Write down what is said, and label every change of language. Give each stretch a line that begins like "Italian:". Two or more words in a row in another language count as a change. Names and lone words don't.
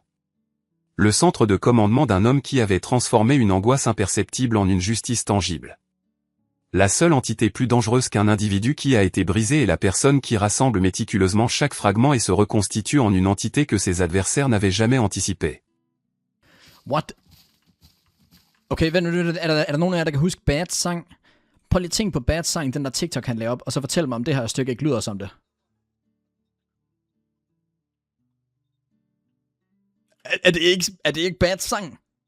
French: Le centre de commandement d'un homme qui avait transformé une angoisse imperceptible en une justice tangible. La seule entité plus dangereuse qu'un individu qui a été brisé est la personne qui rassemble méticuleusement chaque fragment et se reconstitue en une entité que ses adversaires n'avaient jamais anticipée.
Danish: What? Okay, vent nu, er der nogen af jer, der kan huske Bad sang? Prøv lige at tænke på Bad sang, den der TikTok han lagde op, og så fortæl mig, om det her stykke ikke lyder som det. Er det ikke Bad sang?